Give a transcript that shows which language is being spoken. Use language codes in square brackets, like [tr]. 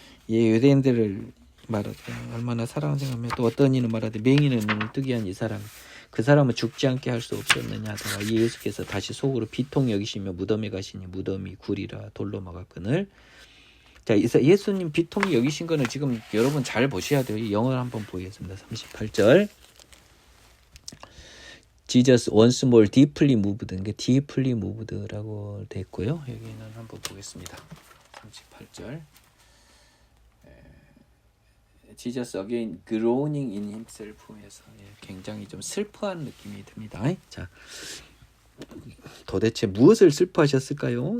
[ko] 예, 유대인들을 말하되 얼마나 사랑을 생각하며 또 어떤 이는 말하되 맹인의 눈을 뜨게 한 이 사람 그 사람은 죽지 않게 할 수 없었느냐 하다가 이 예수께서 다시 속으로 비통 여기시며 무덤에 가시니 무덤이 굴이라 돌로 막았거늘. 자, 예수님 비통이 여기신 거는 지금 여러분 잘 보셔야 돼요. 이 영어를 한번 보겠습니다. 38절. [en] Jesus once more deeply moved. [ko] 그러니까 [en] deeply moved [ko] 라고 됐고요. 여기는 한번 보겠습니다. 38절. [en] Jesus again groaning in himself [ko] 해서 굉장히 좀 슬퍼한 느낌이 듭니다. 자, 도대체 무엇을 슬퍼하셨을까요?